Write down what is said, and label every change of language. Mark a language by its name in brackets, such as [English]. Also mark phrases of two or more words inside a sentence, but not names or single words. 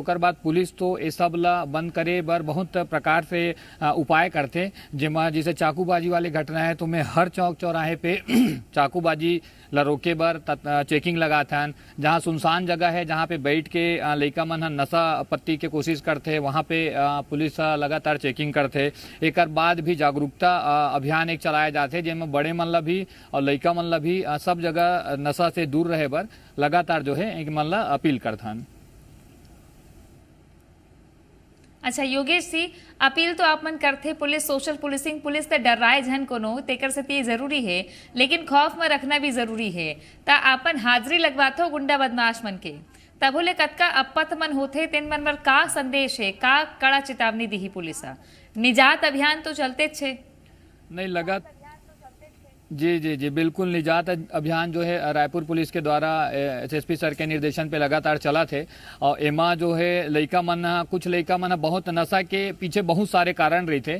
[Chhattisgarhi] ओकर बाद पुलिस तो ये सब ला बंद करे बर बहुत प्रकार से उपाय करते, जेमा जैसे चाकूबाजी वाली घटना है तो मैं हर चौक चौराहे पे चाकूबाजी ला रोके बर चेकिंग लगाथन। जहाँ सुनसान जगह है, जहाँ पे बैठ के लइका मन नशा पत्ती के कोशिश करते, वहाँ पे पुलिस लगातार चेकिंग करते। एक बाद भी जागरूकता अभियान एक चलाया जाते, जिसमें बड़े मन ला भी और लइका मन ला भी सब जगह नशा से दूर रहे बर लगातार जो है एक मन ला अपील करथन। अच्छा योगेश जी, अपील तो आप मन करते, पुलिस सोशल पुलिसिंग, पुलिस ते डराए झन कोनो तेकर से ये जरूरी है, लेकिन खौफ में रखना भी जरूरी है। ता आपन हाजिरी लगवाथो गुंडा बदमाश मन के, तब ले कतका अपत मन होते, तेन मन बर का संदेश है, का कड़ा चेतावनी दी पुलिस? निजात अभियान तो चलते छे नहीं लगा। जी जी जी बिल्कुल, निजात अभियान जो है रायपुर पुलिस के द्वारा एसएसपी सर के निर्देशन पे लगातार चला थे। और एमा जो है लइका मन, कुछ लइका मन बहुत नशा के पीछे बहुत सारे कारण रही थे।